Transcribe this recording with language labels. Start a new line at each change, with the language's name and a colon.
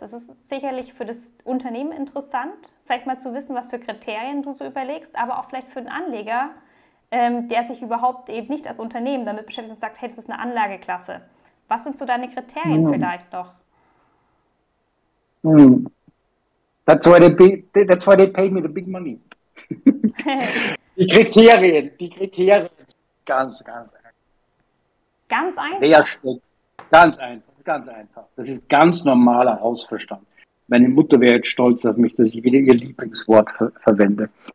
German: Es ist sicherlich für das Unternehmen interessant, vielleicht mal zu wissen, was für Kriterien du so überlegst, aber auch vielleicht für den Anleger, der sich überhaupt eben nicht als Unternehmen damit beschäftigt und sagt, hey, das ist eine Anlageklasse. Was sind so deine Kriterien vielleicht noch?
English: That's why they pay me the big money.
German: Die Kriterien, ganz einfach. Ganz einfach? Wer steckt? Ganz einfach. Das ist ganz normaler Hausverstand. Meine Mutter wäre jetzt stolz auf mich, dass ich wieder ihr Lieblingswort verwende.